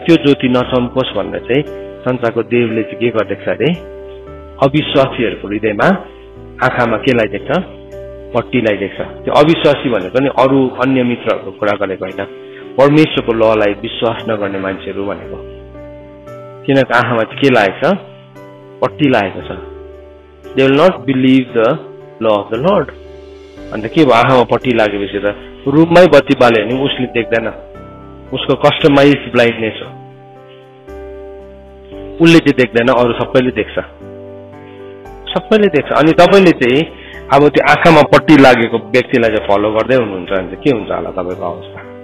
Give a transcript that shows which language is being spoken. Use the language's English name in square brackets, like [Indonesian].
[Nepali] त्यो ज्योति नचम्कोस् भनेर चाहिँ संसारको देवले चाहिँ के गर्दैछ अरे, अविश्वासीहरूको हृदयमा आँखामा केलाई देख्छ, पट्टीलाई देख्छ। त्यो अविश्वासी भनेको नि अरू अन्य मित्रहरूको कुरा गरेको होइन, परमेश्वरको ललाई विश्वास नगर्ने मान्छेहरू भनेको। तिनीहरूको आँखामा चाहिँ के लागेको छ, पट्टी लागेको छ। [English] They will not believe the law of the lord. [Nepali] अन्त के भयो, आँखामा पट्टी लागेपछि त रुममै बत्ती बाल्यो भने उसले देख्दैन, उसको कस्टमाइज ब्लाइन्डनेस हो। उसले चाहिँ देख्दैन, अरू सबैले देख्छ, सबैले देख्छ। अनि तपाईँले चाहिँ अब त्यो आँखामा पट्टी लागेको व्यक्तिलाई चाहिँ फलो गर्दै हुनुहुन्छ भने चाहिँ के हुन्छ होला तपाईँको अवस्था।